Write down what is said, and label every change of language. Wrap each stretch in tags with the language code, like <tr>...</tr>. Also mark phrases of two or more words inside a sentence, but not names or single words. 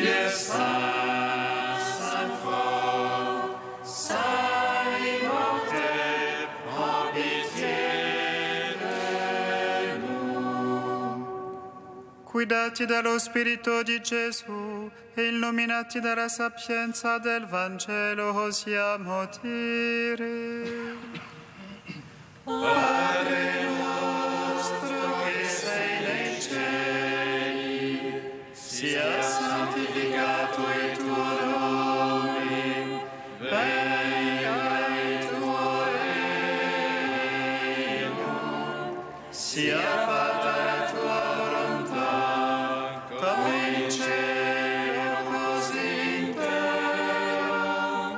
<fr>Saint, Saint fort, Saint immortel, prends pitié de nous.</fr> <it>Guidati dallo Spirito di Gesù e illuminati dalla sapienza del Vangelo osiamo dire: Padre nostro che sei nei cieli, sia santificato il tuo nome, venga il tuo regno, sia fatta la tua volontà, come in cielo così in terra.</it>